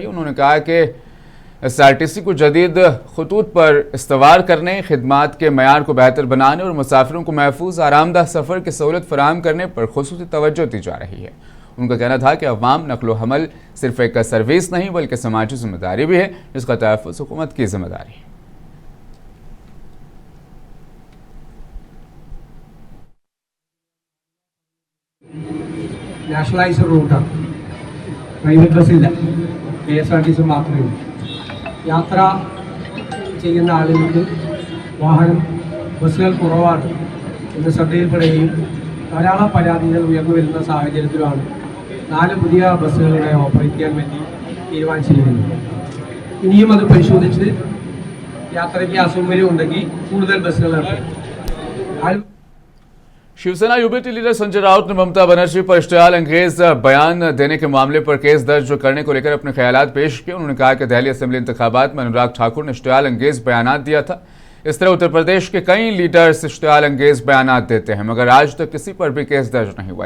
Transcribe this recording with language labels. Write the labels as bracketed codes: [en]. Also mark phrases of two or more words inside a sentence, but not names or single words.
[ur] انہوں نے کہا کہ SRTC کو جدید خطوط پر استوار کرنے، خدمات کے معیار کو بہتر بنانے اور مسافروں کو محفوظ آرام دہ سفر کی سہولت فراہم کرنے پر خصوصی توجہ دی جا رہی ہے. ان کا کہنا تھا کہ عوام نقل و حمل صرف ایک سروس نہیں بلکہ سماجی ذمہ داری بھی ہے، جس کا تحفظ حکومت کی ذمہ داری ہے. [en] nationalised route, private bus, [ml] KSRTC മാത്രമേ ഉള്ളൂ. യാത്ര ചെയ്യുന്ന ആളുകൾക്ക് വാഹനം ബസ്സുകൾ കുറവാണ് എന്ന് ശ്രദ്ധയിൽപ്പെടുകയും ധാരാളം പരാതികൾ ഉയർന്നു വരുന്ന സാഹചര്യത്തിലാണ് 4 പുതിയ ബസ്സുകളുടെ ഓപ്പറേറ്റ് ചെയ്യാൻ വേണ്ടി തീരുമാനിച്ചിരിക്കുന്നത്. ഇനിയും അത് പരിശോധിച്ച് യാത്രയ്ക്ക് അസൗകര്യം ഉണ്ടെങ്കിൽ കൂടുതൽ ബസ്സുകൾ ഇറക്കും. [ur] شیو سینا یو بی ٹی لیڈر سنجے راؤت نے ممتا بنرجی پر اشتعال انگیز بیان دینے کے معاملے پر کیس درج کرنے کو لے کر اپنے خیالات پیش کیے. انہوں نے کہا کہ دہلی اسمبلی انتخابات میں انوراگ ٹھاکر نے اشتعال انگیز بیان دیا تھا. اس طرح اتر پردیش کے کئی لیڈرز اشتعال انگیز بیان دیتے ہیں، مگر آج تک کسی پر بھی کیس درج نہیں ہوا ہے.